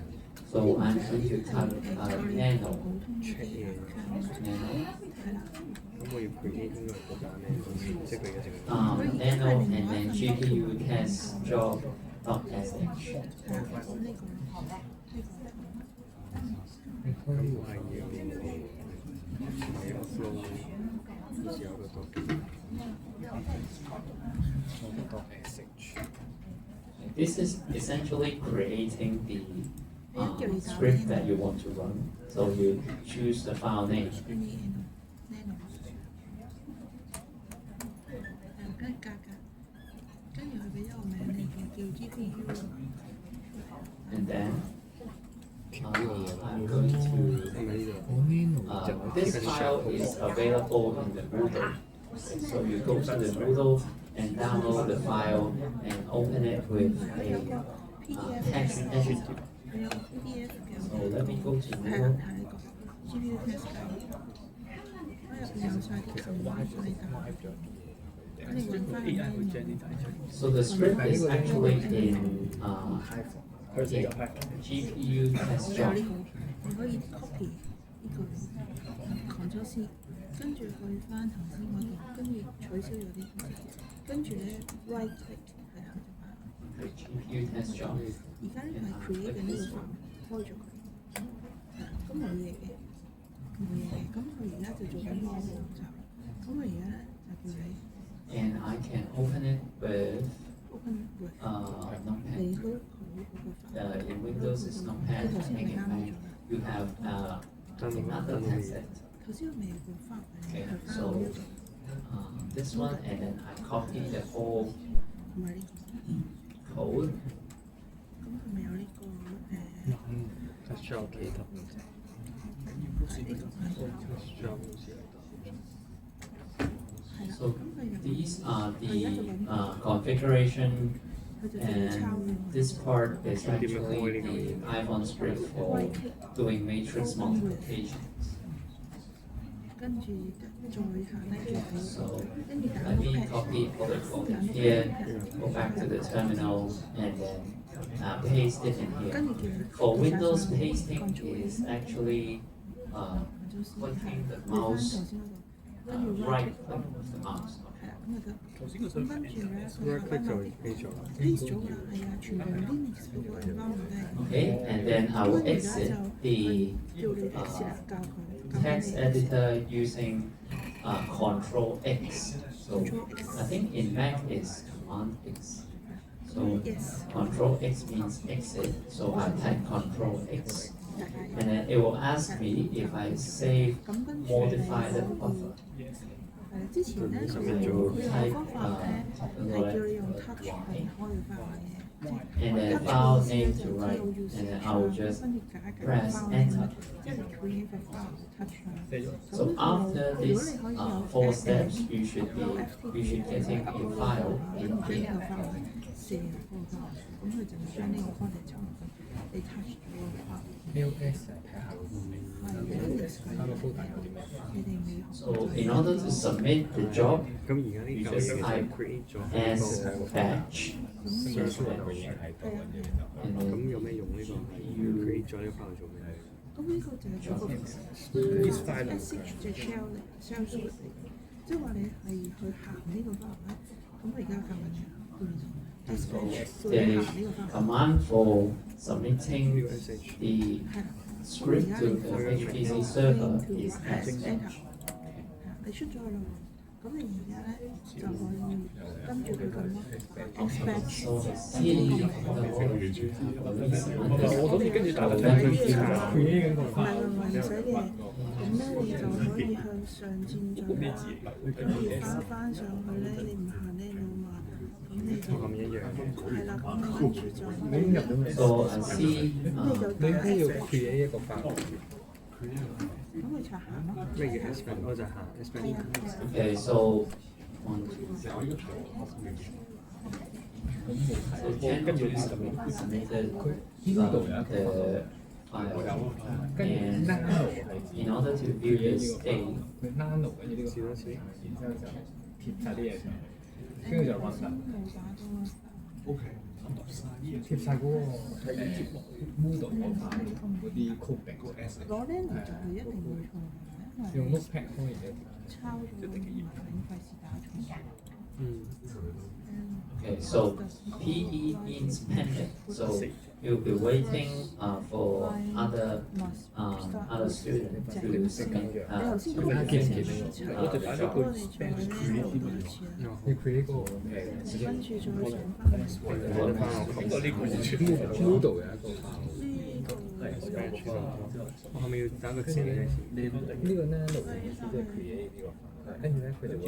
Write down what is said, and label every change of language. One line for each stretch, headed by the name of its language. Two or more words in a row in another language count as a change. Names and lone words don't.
English: So I'm going to type nano.
Cantonese: 咁我要 create 應該係嗰間咧，即係佢而家淨係
English: nano and then GPU test job.sh.
Cantonese: 咁我係要係 upload 以前有個 document，
English: This is essentially creating the script that you want to run. So you choose the file name.
Cantonese: 跟住佢俾咗個名你叫 GPU。
English: And then I'm going to. This file is available in the Moodle. So you go to the Moodle and download the file and open it with a text editor. So let me go to Moodle.
Cantonese: GPU test 入邊有晒啲數碼喺度。
English: So the script is actually in GPU test job.
Cantonese: 你可以 copy 呢個
English: Ctrl C，
Cantonese: 跟住去翻頭先嗰度，跟住取消咗啲，跟住咧
English: right click
Cantonese: 係啦就係。
English: GPU test job.
Cantonese: 而家呢個係 create 緊呢個 file， 開咗佢，咁冇嘢嘅，咁佢而家就做緊呢個步驟，咁佢而家咧就叫你。
English: And I can open it with Notepad.
Cantonese: 你嗰
English: In Windows it's Notepad. And in Mac you have another text editor.
Cantonese: 頭先我未換翻，
English: Okay, so this one, and then I copy the whole
Cantonese: 同埋呢
English: code.
Cantonese: 咁佢咪有呢個
English: test job
Cantonese: 記得
English: test job
Cantonese: 好似
English: So these are the configuration, and this part is actually the Python script for doing matrix multiplications.
Cantonese: 跟住再下低嘅
English: So
Cantonese: 跟住打
English: let me Notepad copy all the code here, go back to the terminal, and then paste it in here. For Windows, pasting is actually clicking the mouse, right click with the mouse.
Cantonese: 係啦，咁就得。咁跟住咧，佢
English: right
Cantonese: 下
English: click 就
Cantonese: 低有啲 paste 咗 paste 咗㗎啦，係啊，全部 Linux 嗰個 environment 都係。
English: Okay, and then I will
Cantonese: 咁而家
English: exit
Cantonese: 就
English: the
Cantonese: 叫你 exit 教佢。
English: text editor using Control X. So I think in Mac is Command X. So Yes. Control X means exit. So I type Control X, and then it will ask me if I save
Cantonese: 咁跟住
English: modify the
Cantonese: 你
English: buffer.
Cantonese: 係之前咧，佢有個方法咧係叫你用 touch 去開個 file 嘅。
English: And then file name to write, and then I will just press enter.
Cantonese: 即係 create 個 file touch 啦。
English: So after these 4 steps, you should getting a file in
Cantonese: 呢
English: here.
Cantonese: 個 file 射入嗰個 file， 咁佢就會將呢個 content 抽入去，你 touch 咗個 file。 LS 睇下睇個 folder 有啲咩？你哋未學
English: So in order to submit the job,
Cantonese: 咁而家呢
English: you
Cantonese: 嚿嘢
English: just
Cantonese: 其實
English: type
Cantonese: create 咗
English: as
Cantonese: 喺個
English: batch,
Cantonese: 相信佢已經喺度嘅。
English: and
Cantonese: 咁
English: then
Cantonese: 有咩用呢個 create 咗呢個 file 做咩？咁呢個就係嗰個 SH 嘅 shell 嚟，
English: shell script
Cantonese: 嚟。即係話你係去行呢個 file 咧，咁我而家教緊嘅，叫做 dispatch 要行呢個 file。
English: Command for submitting the
Cantonese: 係啦，
English: script to the HPC server is S. enter。
Cantonese: 你出咗去啦，咁你而家咧就可以跟住佢咁咯 ，dispatch。
English: So see the whole
Cantonese: 我諗住跟住打個
English: so
Cantonese: 車
English: when
Cantonese: 去
English: you
Cantonese: 查佢呢個唔使嘅，咁咧你就可以向上漸進啦。咁而翻上去咧，你唔行呢路嘛，咁你就咁一樣。係啦，咁你跟住就你已經入咗未？
English: so I see
Cantonese: 你應該要 create 一個 file。咁去查下咯。咩叫 S 我就行 S 係啊，
English: okay so 1 2 so generally submitted the file and in order to view the state
Cantonese: 佢 nano 跟住呢個試多次。然之後就貼晒啲嘢上，跟住就 run 啦。冇打到啊。貼晒嗰個 Moodle 嗰塊嗰啲 coding 個 S。攞 Nano 就係一定會錯嘅，因用為 Notepad 方面嘅。抄咗唔費事打錯。嗯。
English: okay so PE means pending so you'll be waiting for other students to submit
Cantonese: 你頭先咁你見唔見呢個？我就打咗個我哋再咧攞多一次啦，你 create 嗰個跟住再上翻去。我翻我咁我呢個完全 Moodle 有一個 file。我後面要打個字咧。呢個 nano 嘅意思即係 create 呢個，跟住咧佢就會